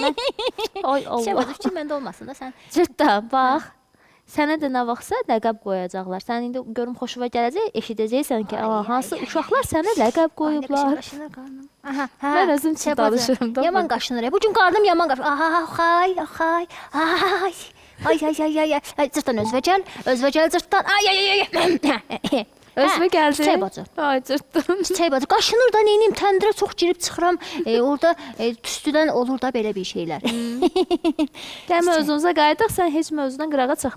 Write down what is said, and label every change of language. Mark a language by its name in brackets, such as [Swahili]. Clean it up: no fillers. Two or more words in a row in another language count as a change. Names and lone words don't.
[Azerbaijani] Mən ay Allah. Şəbət fikir məndə olmasın da sən. Cırtdan, bax. Sənə də nə vaxtsa ləqəb qoyacaqlar. Sən indi görüm xoşuna gələcək, eşidəcəksən ki, hansı uşaqlar sənə ləqəb qoyublar. Qaşınır qarnım. Aha, Mən özüm üçün danışıram da. Yaman qaşınır. Bu gün qarnım yaman qaşınır. Aha, xay, xay. Ay. Ay ay ay ay. Ay cırtdan özünə gəl. Özünə gəl cırtdan. Ay ay ay. Özümə gəldi. Çiçək bacı. Ay cırtdan. Çiçək bacı qaşınır da neyniyim? Təndirə çox girib çıxıram. Orada tüstüdən olur da belə bir şeylər. Gəl mövzumuza qayıdaq, sən heç mövzudan qırağa çıxma.